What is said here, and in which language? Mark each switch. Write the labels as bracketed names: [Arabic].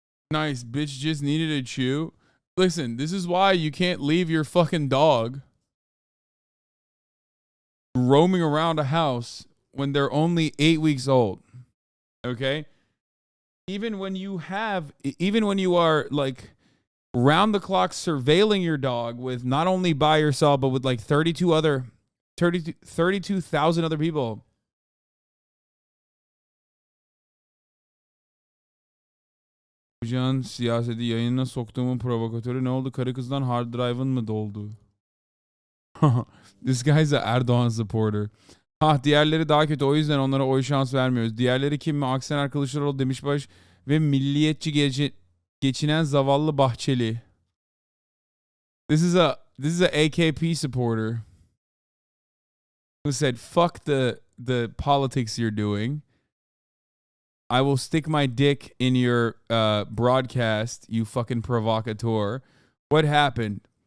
[English] Nice, bitch just needed a chew. Listen, this is why you can't leave your fucking dog roaming around a house when they're only 8 weeks old. Okay? Even when you are like round the clock surveilling your dog with not only by yourself, but with like 32,000 other people. [Turkish] Can siyaseti yayınına soktuğumun provokatörü ne oldu? Karı kızdan hard drive'ın mı doldu? [English] This guy's a Erdogan supporter. [Turkish] Diğerleri daha kötü, o yüzden onlara oy şans vermiyoruz. Diğerleri kim mi? Aksener Kılıçdaroğlu, Demişbaş ve milliyetçi geçinen zavallı Bahçeli. [English] This is a AKP supporter who said fuck the politics you're doing. I will stick my dick in your broadcast, you fucking provocateur. What happened?